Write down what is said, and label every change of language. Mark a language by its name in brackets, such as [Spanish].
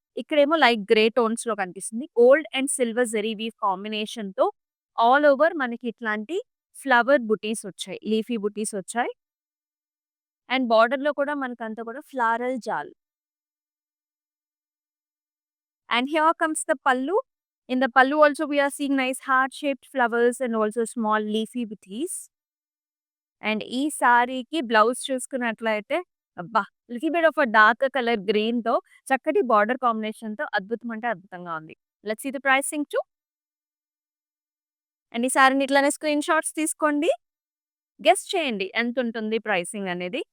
[Telugu] ఇక్కడేమో light grey టోన్స్‌లో కనిపిస్తుంది. Gold and silver zari weave కాంబినేషన్‌తో ఆల్ ఓవర్ మనకి ఇట్లాంటి ఫ్లవర్ బుటీస్ వచ్చాయి. లీఫీ బుటీస్ వచ్చాయి. అండ్ బోర్డర్‌లో కూడా మనకంతా కూడా ఫ్లారల్ జాల్. [English] And here comes the pallu. In the pallu also we are seeing nice heart-shaped flowers and also small leafy bouties. [Telugu] And ఈ సారీకి బ్లౌజ్ చూసుకున్నట్లయితే అబ్బా! Little bit of a dark colour గ్రీన్‌తో చక్కటి బార్డర్ కాంబినేషన్‌తో అద్భుతం అంటే అద్భుతంగా ఉంది. [English] Let's see the pricing too. [Telugu] And ఈ సారీని ఇట్లానే స్క్రీన్ షాట్స్ తీసుకోండి. గెస్ చేయండి ఎంతుంటుంది ప్రైసింగ్ అనేది.